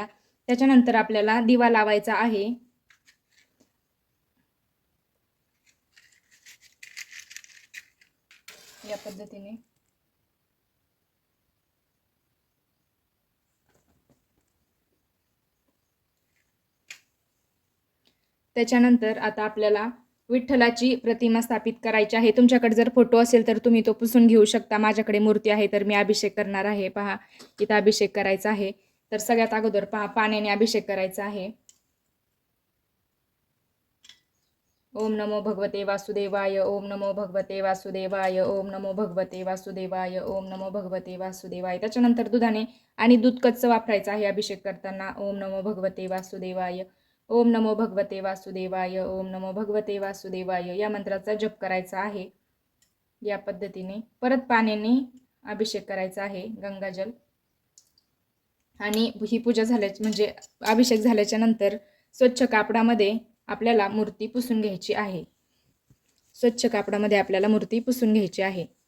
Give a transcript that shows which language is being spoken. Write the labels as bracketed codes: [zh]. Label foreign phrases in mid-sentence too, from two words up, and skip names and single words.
[mr] त्याच्यानंतर आपल्याला दिवा लावायचा आहे. या पद्धतीने त्याच्यानंतर आता आपल्याला विठ्ठलाची प्रतिमा स्थापित करायची आहे. तुमच्याकडे जर फोटो असेल तर तुम्ही तो पुसून घेऊ शकता. माझ्याकडे मूर्ती आहे तर मी अभिषेक करणार आहे. पहा, इथं अभिषेक करायचा आहे. तर सगळ्यात अगोदर पहा, पाण्याने अभिषेक करायचा आहे. [sa] ओम नमो भगवते वासुदेवाय, ओम नमो भगवते वासुदेवाय, ओम नमो भगवते वासुदेवाय, ओम नमो भगवते वासुदेवाय. [mr] त्याच्यानंतर दुधाने आणि दूध कच्चं वापरायचं आहे अभिषेक करताना. [sa] ओम नमो भगवते वासुदेवाय, ओम नमो भगवते वासुदेवाय, ओम नमो भगवते वासुदेवाय [mr] या मंत्राचा जप करायचा आहे. या पद्धतीने परत पाण्याने अभिषेक करायचा आहे, गंगाजल. आणि ही पूजा झाल्याची म्हणजे अभिषेक झाल्याच्या नंतर स्वच्छ कापडामध्ये आपल्याला मूर्ती पुसून घ्यायची आहे. स्वच्छ कापडामध्ये आपल्याला मूर्ती पुसून घ्यायची आहे.